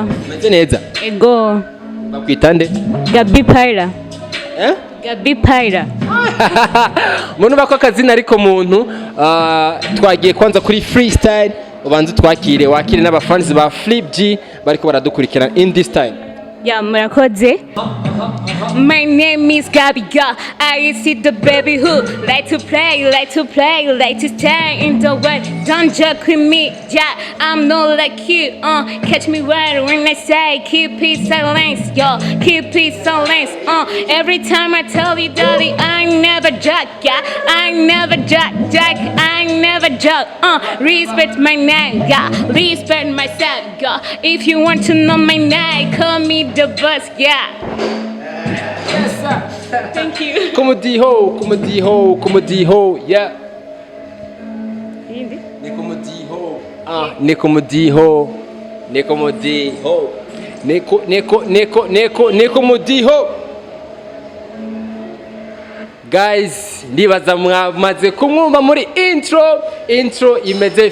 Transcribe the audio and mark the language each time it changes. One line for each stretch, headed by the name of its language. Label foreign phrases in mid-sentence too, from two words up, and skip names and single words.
Rundi: meze neza ego bakwitande Gaby Paira Gaby Paira muntu bako akazina ariko muntu twagiye kwanza kuri freestyle ubanze twakire wakire n'abafans ba Flip G bariko baradukurikirana
English: in this time yeah murakoze my name is Gaby girl I see the baby who like to play like to stay in the way don't joke with me yeah I'm not like you catch me right when I say keep it silence yo keep it silence every time I tell you darling I never joke yeah I never joke I never joke respect my name yeah respect myself yeah if you want to know my name call me the boss yeah yes sir thank you
Rundi: kumudiho yeah niko guys ndibaza mwamaze kumwumva muri intro imeze